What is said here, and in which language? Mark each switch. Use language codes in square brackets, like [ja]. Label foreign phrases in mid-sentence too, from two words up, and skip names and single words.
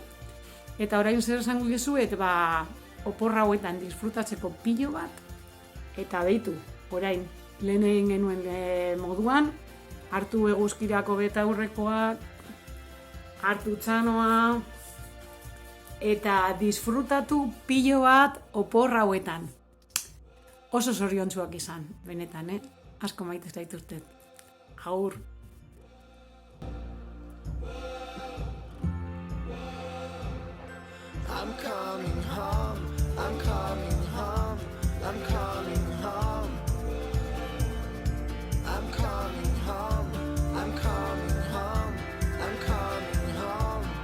[eu] Eta orain zer esango dizuet, oporra hauetan disfrutatzeko pilo bat, eta beitu, orain, lehen egin genuen moduan, hartu eguzkirako betaurrekoak, hartu txanoa, eta disfrutatu pilo bat oporra hauetan. Oso zoriontsuak izan, benetan, asko maite zaituztet. Agur. [en] I'm coming home, I'm coming home, I'm coming home. I'm coming home, I'm coming home, I'm coming home.